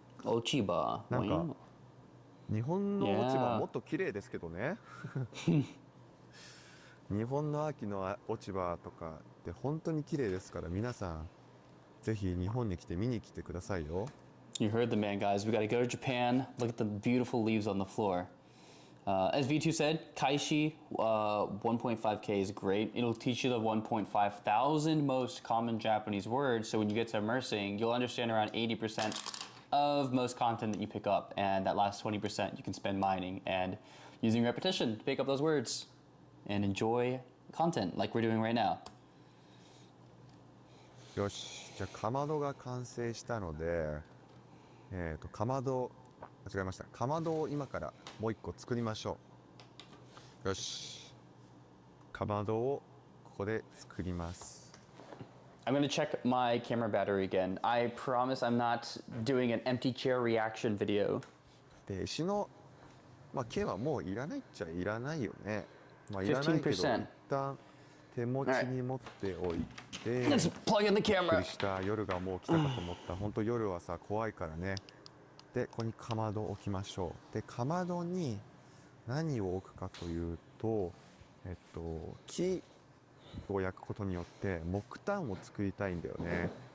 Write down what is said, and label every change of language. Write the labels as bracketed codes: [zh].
[ja] 落ち葉。なんか日本の落ち葉もっと綺麗ですけどね。日本の秋の落ち葉とかって本当に綺麗ですから、皆さんぜひ日本に来て見に来てくださいよ。 [en] You heard the man, guys. We got to go to Japan. Look at the beautiful leaves on the floor. As V2 said, Kaishi 1.5K is great. It'll teach you the 1.5 thousand most common Japanese words. So when you get to immersing, you'll understand around 80% of most content that you pick up. And that last 20% you can spend mining and using repetition to pick up those words and enjoy content like we're doing right now. [ja] よし、じゃあかまどが完成したので、かまど、間違えました。かまどを今からもう一個作りましょう。よし、かまどをここで作ります。 [en] I'm going to check my camera battery again. I promise I'm not doing an empty chair reaction video. で、石の、毛はもういらないっちゃいらないよね。いらないけど、一旦手持ちに持っておいて、 Let's plug in the [ja] びっく [en] camera. [ja] りした。夜がもう来たかと思った。本当夜はさ、怖いからね。で、ここにかまどを置きましょう。で、かまどに何を置くかというと、木を焼くことによって木炭を作りたいんだよね。